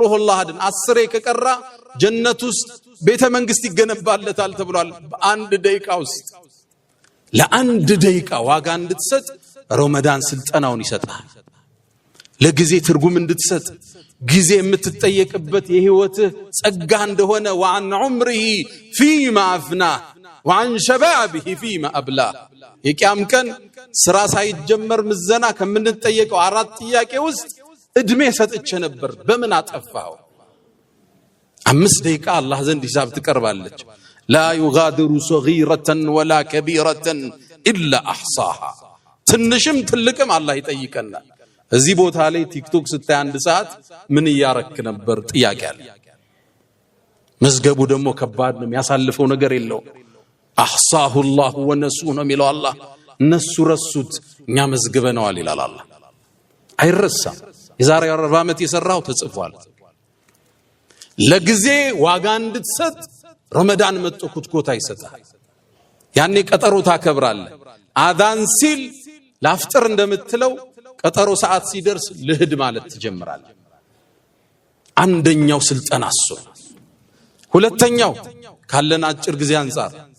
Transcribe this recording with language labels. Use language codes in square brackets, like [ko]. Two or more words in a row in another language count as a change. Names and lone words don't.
[am] ሁወላህ አሐድን 10 ከቀራ ጀነት ውስጥ ቤተ መንግስት ይገነባለታል ተብሏል። በ1 ደቂቃ ውስጥ ለ1 ደቂቃ ዋጋ እንድትሰጥ ረመዳን ስልጠናውን ይሰጣል። ለጊዜ ትርጉም እንድትሰጥ ጊዜ የምትጠየቅበት የህይወትህ ጸጋ እንደሆነ [ar] وعن عمره فيما أفناه وعن شبابه فيما أبلاه። [am] የቂያም ቀን ስራ ሳይጀመር ምዘና ከምንጠየቀው 4 ጥያቄ ውስጥ እድሜ ሰጥቼ ነበር በምን አጠፋው? 5 ደቂቃ አላህ ዘንድ ሂሳብ ትቀርባለች። [ar] لا يغادر صغيرة ولا كبيرة إلا أحصاها። [am] ትንሽም ትልቅም አላህ ይጠይቀናል። እዚህ ቦታ ላይ ቲክቶክ ስታይ 1 ሰዓት ምን ያረክ ነበር ጥያቄ አለ። መዝገቡ ደግሞ ከባድ ነው፣ ያሳልፈው ነገር የለው። [ar] أحصاه الله ونسوه [am] ነው የሚለው አላህ። እነሱ ረሱት እኛ መዝግበነዋል ይላል አላህ። አይረሳም። የዛሬ 40 ዓመት የሰራው ተጽፏል። ለጊዜ ዋጋ እንድትሰጥ ረመዳን መጥቶ ኩትኮታ ይሰጣል። ያኔ ቀጠሮ ታከብራለህ። አዛን ሲል ላፍጥር እንደምትለው ቀጠሮ ሰዓት ሲደርስ ልሂድ ማለት ትጀምራለህ። አንደኛው ስልጠና እሱ። ሁለተኛው ካለን አጭር ጊዜ አንፃር